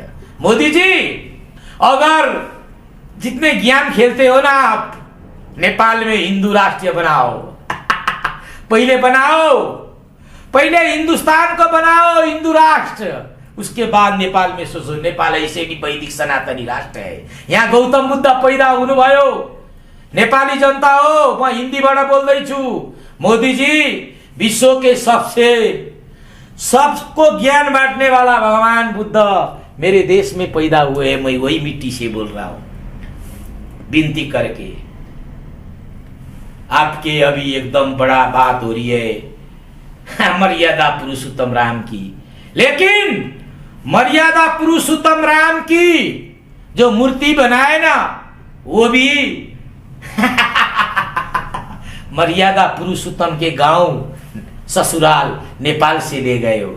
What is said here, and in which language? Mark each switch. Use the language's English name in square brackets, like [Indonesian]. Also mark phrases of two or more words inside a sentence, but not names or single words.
[Hindi] मोदी जी, अगर जितने ज्ञान खेलते हो ना आप, नेपाल में हिंदू राष्ट्र बनाओ, पहले हिंदुस्तान को बनाओ हिंदू राष्ट्र, उसके बाद नेपाल में सोचो। नेपाल ऐसे भी वैदिक सनातनी राष्ट्र है, यहाँ गौतम बुद्ध पैदा [Nepali] हुनुभयो, नेपाली जनता हो, म हिन्दीबाट बोल्दैछु। [Hindi] मोदी जी, विश्व के सबको ज्ञान बांटने वाला भगवान बुद्ध मेरे देश में पैदा हुए हैं, मैं वही मिट्टी से बोल रहा हूं। विनती करके आपके अभी एकदम बड़ा बात हो रही है मर्यादा पुरुषोत्तम राम की, लेकिन मर्यादा पुरुषोत्तम राम की जो मूर्ति बनाए ना, वो भी मर्यादा पुरुषोत्तम के गांव ससुराल नेपाल से ले गए हो।